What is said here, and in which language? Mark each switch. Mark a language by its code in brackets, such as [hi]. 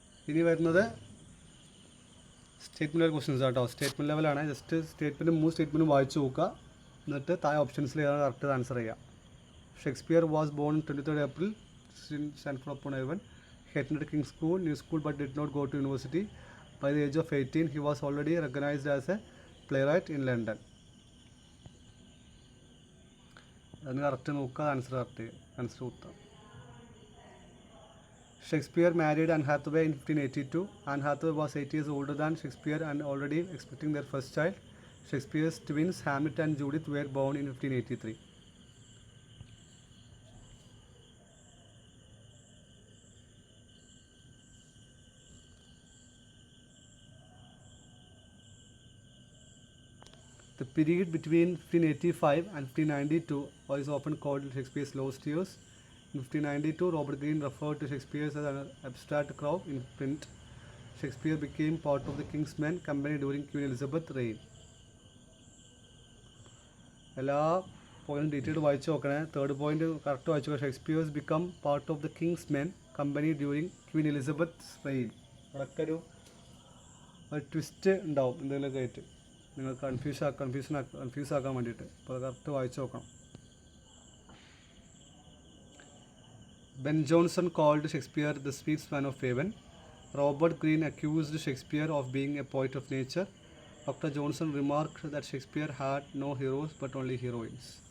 [ml] ഇനി വരുന്നത് statement level questions ആട്ടോ. സ്റ്റേറ്റ്മെൻറ്റ് ലെവലാണ്. ജസ്റ്റ് സ്റ്റേറ്റ്മെൻറ്റ് 3 സ്റ്റേറ്റ്മെൻറ്റ് വായിച്ചു നോക്കുക, എന്നിട്ട് താഴെ ഓപ്ഷൻസിൽ ഏതാണ് കറക്റ്റ് ആൻസർ ചെയ്യുക. [en] Shakespeare was born 23rd April in Stanford upon Avon. He attended King's School, New School, but did not go to university. By the age of 18, he was already recognized as a playwright in London. [ml] അതിന് correct നോക്കുക, answer കൊടുത്താൽ. [en] Shakespeare married Anne Hathaway in 1582. Anne Hathaway was 8 years older than Shakespeare and already expecting their first child. Shakespeare's twins Hamlet and Judith were born in 1583. The period between 1585 and 1592 is often called Shakespeare's lost years. In 1592, Robert Greene referred to Shakespeare as an abstract crow in print. Shakespeare became part of the King's Men Company during Queen Elizabeth's reign. [ml] എല്ലാ പോയിന്റും detail വായിച്ചു നോക്കണേ. Third point correct വായിച്ചു നോക്കാം. [en] Shakespeare's become part of the King's Men Company during Queen Elizabeth reign. [ml] അതൊക്കെ ഒരു twist ഉണ്ടാവും എന്തെങ്കിലുമൊക്കെ ആയിട്ട് നിങ്ങൾ കൺഫ്യൂസ് ആക്കാൻ വേണ്ടിയിട്ട്. അപ്പോൾ അത് കറക്റ്റ് വായിച്ചു നോക്കണം. [en] Ben Jonson called Shakespeare the sweet of heaven. Robert Greene accused Shakespeare of being a poet of nature. Dr. Johnson remarked that Shakespeare had no heroes but only heroines.